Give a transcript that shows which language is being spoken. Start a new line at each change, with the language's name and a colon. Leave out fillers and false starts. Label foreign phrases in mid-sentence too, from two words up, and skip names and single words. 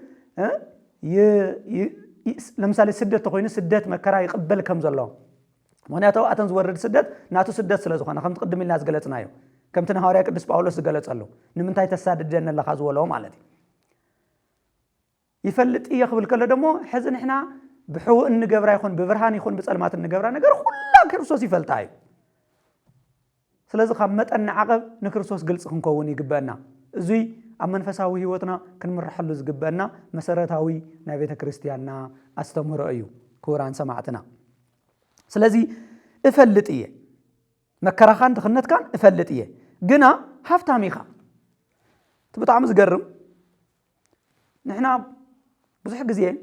Tigrinya: ለምሳሌ ስደት ኮይኑ ስደት መከራ ይቀበል ከም ዘሎ ምክንያቱ አተን ዝወርድ ስደት ናቱ ስደት ስለዝኾነ ከም ተቀድም ኢልና ዝገለጽናዮ ከምቲ ሐዋርያ ቅዱስ ጳውሎስ ዝገለጸሉ ንምንታይ ተሳደደን ለኻ ዝወለው ማለት ይፈልጥ ይኽብል ከለ ደሞ ሕዚ ንሕና ብሕውእ እንገብራ ይኹን ብብርሃን ይኹን ብጸልማት እንገብራ ነገር ሁላ ክርስቶስ ይፈልጣዩ ስለዚህ ካብ መጠን ዓቀብ ንክርስቶስ ግልጽ ክንከውን ይግበአና እዙይ ኣብ መንፈሳዊ ህይወትና ክንምርሐሉ ዝግበአና መሰረታዊ ናይ ቤተ ክርስቲያንና አስተምሮ እዩ ክቡራን ሰማዕትና ስለዚህ እፈልጥ እየ መከራኻን ድኽነትካን እፈልጥ እየ ግና ሃፍታም ኢኻ ብጣዕሚ ዝገርም ንሕና ብዙሕ ግዜ